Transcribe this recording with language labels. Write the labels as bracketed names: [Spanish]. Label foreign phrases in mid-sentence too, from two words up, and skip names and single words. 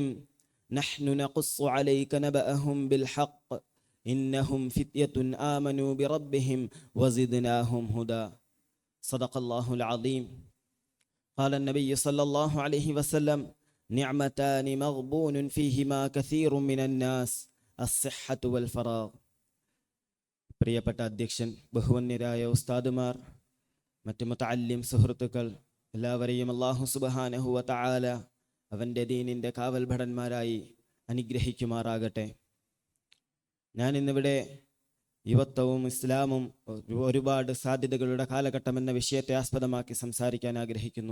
[Arabic] نحن نقص عليك نبأهم بالحق إنهم فتية آمنوا بربهم وزدناهم هدى. صدق الله العظيم. قال النبي صلى الله عليه وسلم: نعمتان مغبون فيهما كثير من الناس الصحة والفراغ. [Malayalam] പ്രിയപ്പെട്ട അധ്യക്ഷൻ, ബഹുവന്യരായ ഉസ്താദുമാർ, മറ്റ് മുതഅല്ലിം സുഹൃത്തുക്കൾ, എല്ലാവരെയും [Arabic] الله سبحانه وتعالى [Malayalam] അവൻ്റെ ദീനിൻ്റെ കാവൽ ഭടന്മാരായി അനുഗ്രഹിക്കുമാറാകട്ടെ. ഞാൻ ഇന്നിവിടെ യുവത്വവും ഇസ്ലാമും ഒരുപാട് സാധ്യതകളുടെ കാലഘട്ടം എന്ന വിഷയത്തെ ആസ്പദമാക്കി സംസാരിക്കാൻ ആഗ്രഹിക്കുന്നു.